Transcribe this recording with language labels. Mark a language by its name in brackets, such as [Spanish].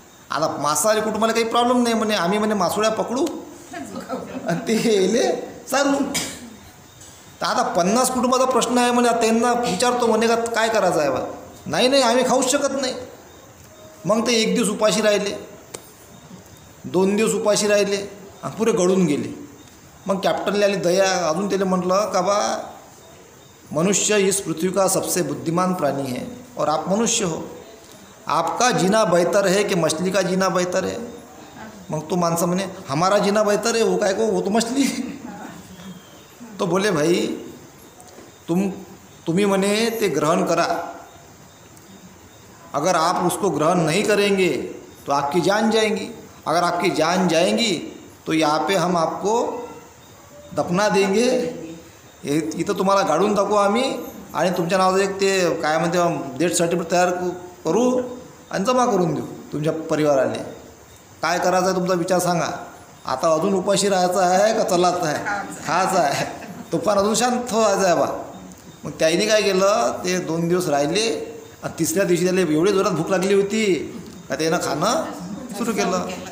[Marathi] आता मांसाहारी कुटुंबाला काही प्रॉब्लेम नाही म्हणे आम्ही म्हणे मासोळ्या पकडू आणि ते येले चालू. तर आता 50 कुटुंबाचा प्रश्न आहे म्हणे. त्यांना विचारतो म्हणे का काय करायचं आहे बा. नाही आम्ही खाऊच शकत नाही. मग ते 1 दिवस उपाशी राहिले, 2 दिवस उपाशी राहिले आणि पुरे गळून गेले. मग कॅप्टनला आली दया. अजून त्याला म्हटलं का बा [Hindi] मनुष्य इस पृथ्वी का सबसे बुद्धिमान प्राणी है और आप मनुष्य हो. आपका जीना बेहतर है कि मछली का जीना बेहतर है. [Marathi] मग तो माणसं म्हणे [Hindi] हमारा जीना बेहतर है [Marathi] वो काय को वो तो मछली. [Hindi] तो बोले भाई [Marathi] तुम्ही म्हणे ते ग्रहण करा. [Hindi] अगर आप उसको ग्रहण नहीं करेंगे तो आपकी जान जाएंगी. अगर आपकी जान जाएंगी तो यहाँ पे हम आपको दफना देंगे. [Marathi] इथं तुम्हाला गाडून टाकू आम्ही आणि तुमच्या नावाचं एक ते काय म्हणते डेथ सर्टिफिकेट तयार करू आणि जमा करून देऊ तुमच्या परिवाराने. काय करायचं आहे तुमचा विचार सांगा. आता अजून उपाशी राहायचं आहे का चलायचं आहे, खायचं आहे. तुफान अजून शांत व्हायचं आहे बा. मग त्याने काय केलं ते 2 दिवस राहिले आणि 3ऱ्या दिवशी त्याला एवढी जोरात भूक लागली होती का त्यानं खाणं सुरू केलं.